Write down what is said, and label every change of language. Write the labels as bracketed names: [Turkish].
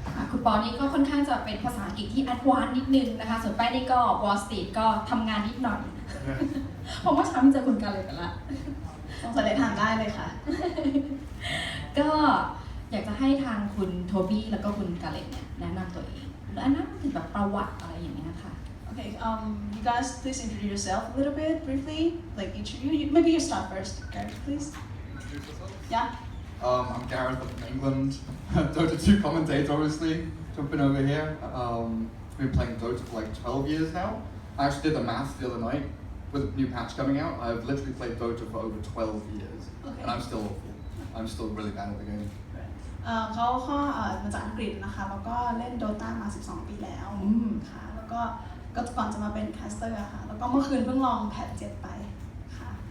[Thai] คุณปอนี่ก็ค่อนข้างจะเป็นภาษาอังกฤษที่แอดวานซ์นิดนึงนะคะส่วนแป้งนี่ก็วอลสตรีทก็ทำงานนิดหน่อยผมว่าเช้ามีเจอคุณกันเลยกันละ สงสัยได้ทานได้เลยค่ะ ก็อยากจะให้ทางคุณโทบี้แล้วก็คุณกาเลตเนี่ยแนะนำตัวเองและแนะนำถึงแบบประวัติอะไรอย่างเงี้ยค่ะ [English] Okay, you guys please introduce yourself a little bit briefly. Like maybe you start first, Gareth, please. Introduce yourself. Yeah. I'm Gareth from England. Dota 2 commentator, obviously. Jumping over here. Been playing Dota for like 12 years now. I actually did the math the other night. With a new patch coming out, I've literally played Dota for over 12 years. Okay. And I'm still awful. I'm still really bad at the game. [Thai] เขามาจากอังกฤษนะคะแล้วก็เล่น Dota มา 12 ปีแล้วค่ะแล้วก็ก่อนจะมาเป็นแคสเตอร์ค่ะแล้วก็เมื่อคืนเพิ่งลองแพท7ไปค่ะ